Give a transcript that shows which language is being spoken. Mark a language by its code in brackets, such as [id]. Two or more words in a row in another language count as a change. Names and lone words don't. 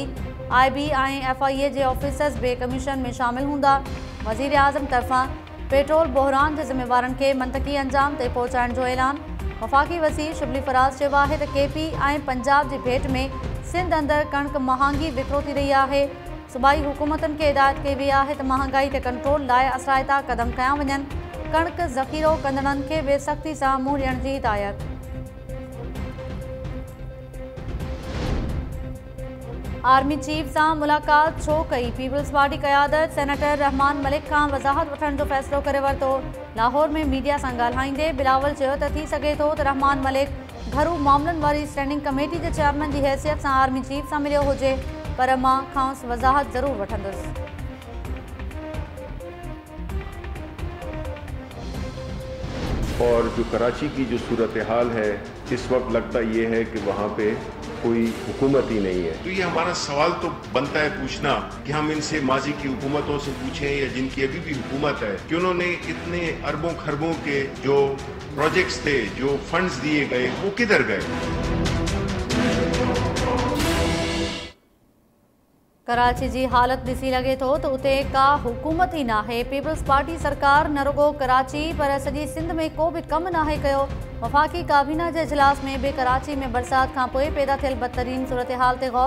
[sd] IB ऐं FIA जे ऑफिसर्स बि कमीशन में शामिल हूंदा। वज़ीर आज़म तरफ़ां पेट्रोल बहिरान जे ज़िम्मेवारनि खे मंतकी अंजाम ते पहुचाइण जो ऐलान। वफ़ाक़ी वज़ीर शुबली फराज़ चयो आहे त KP ऐं पंजाब जी भेट में सिंध अंदर कणक महांगी विकिरो थी रही है। सूबाई हुकूमतन के हिदायत कई वई है त महांगाई ते कंट्रोल लाइ असराइता कदम कया वञनि। कणक ज़ख़ीरो कंदड़नि खे बि सख़्ती सां मुंहुं ॾियण जी हिदायत। आर्मी चीफ सां मुलाक़ात छो कई? पीपल्स पार्टी क़यादत सेनेटर रहमान मलिक खां वज़ाहत वठण जो फ़ैसिलो करे वरितो। लाहौर में मीडिया सां ॻाल्हाईंदे बिलावल चयो त थी सघे थो त रहमान मलिक घरू मामलनि वारी [en] standing committee [sd] जे चेयरमैन जी हैसियत सां आर्मी चीफ सां मिलियो हुजे, पर मां खांसि वज़ाहत ज़रूरु वठंदुसि। [ur] اور جو کراچی کی جو صورت حال ہے اس وقت لگتا یہ ہے کہ وہاں پہ کوئی حکومت ہی نہیں ہے. تو یہ ہمارا سوال تو بنتا ہے پوچھنا کہ ہم ان سے ماضی کی حکومتوں سے پوچھیں یا جن کی ابھی بھی حکومت ہے کہ انہوں نے اتنے اربوں کھربوں کے جو پروجیکٹس تھے، جو فنڈز دیے گئے، وہ کدھر گئے. [sd] कराची जी हालत ॾिसी लॻे थो त उते का हुकूमत ई नाहे। पीपल्स पार्टी सरकार न रुगो कराची पर सॼी सिंध में को बि कमु नाहे कयो। वफ़ाक़ी काबीना जे इजलास में बि कराची में बरसात खां पोइ पैदा थियल बदतरीन सूरत हाल ते गौर।